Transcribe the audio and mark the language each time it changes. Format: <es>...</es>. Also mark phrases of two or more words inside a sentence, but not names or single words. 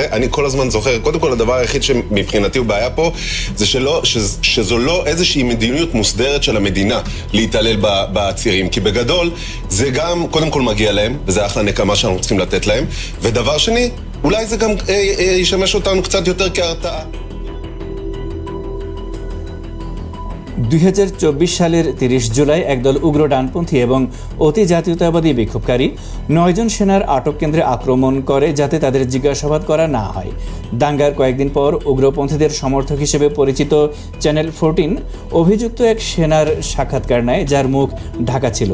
<he>אני כל הזמן זוכר, קודם כל, הדבר היחיד שמבחינתי הוא בעיה פה, זה שזו לא איזושהי מדיניות מוסדרת של המדינה להתעלל בעצירים. כי בגדול, זה גם, קודם כל מגיע להם, וזה אחלה נקמה שאנחנו צריכים לתת להם. ודבר שני, אולי זה גם ישמש אותנו קצת יותר כהרתעה.</he> <bn>2024 সালের 30 জুলাই একদল উগ্র ডানপন্থী এবং অতি জাতীয়তাবাদী বিক্ষোভকারী 9 জন সেনার আটক কেন্দ্রে আক্রমণ করে যাতে তাদের জিজ্ঞাসাবাদ করা না হয়। দাঙ্গার কয়েকদিন পর উগ্রপন্থীদের সমর্থক হিসেবে পরিচিত চ্যানেল 14 অভিযুক্ত এক সেনার সাক্ষাৎকার নেয় যার মুখ ঢাকা ছিল।</bn>